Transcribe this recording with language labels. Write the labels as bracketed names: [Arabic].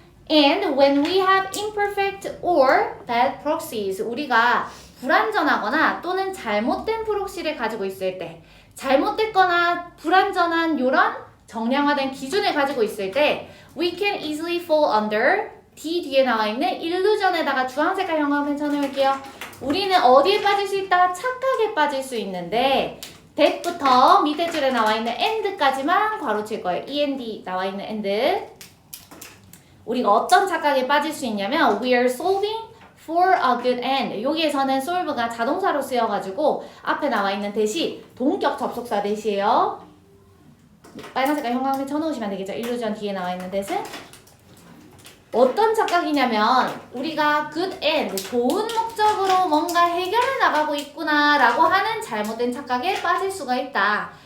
[English] And when we have imperfect or bad proxies, [Korean] 우리가 불완전하거나 또는 잘못된 프록시를 가지고 있을 때, 잘못됐거나 불완전한 요런 정량화된 기준을 가지고 있을 때 [English] we can easily fall under D [Korean] 뒤에 나와 있는 illusion에다가 주황색깔 형광펜 쳐놓을게요. 우리는 어디에 빠질 수 있다? 착각에 빠질 수 있는데 that부터 밑에 줄에 나와 있는 and까지만 괄호칠 거예요. and 나와 있는 and 우리가 어떤 착각에 빠질 수 있냐면 [English] we are solving for a good end. [Korean] 여기에서는 solve가 자동사로 쓰여가지고 앞에 나와 있는 대시 동격 접속사 대시예요. 빨간 색깔 형광펜 쳐놓으시면 되겠죠. illusion 뒤에 나와 있는 대신 어떤 착각이냐면 우리가 good end, 좋은 목적으로 뭔가 해결해 나가고 있구나 라고 하는 잘못된 착각에 빠질 수가 있다.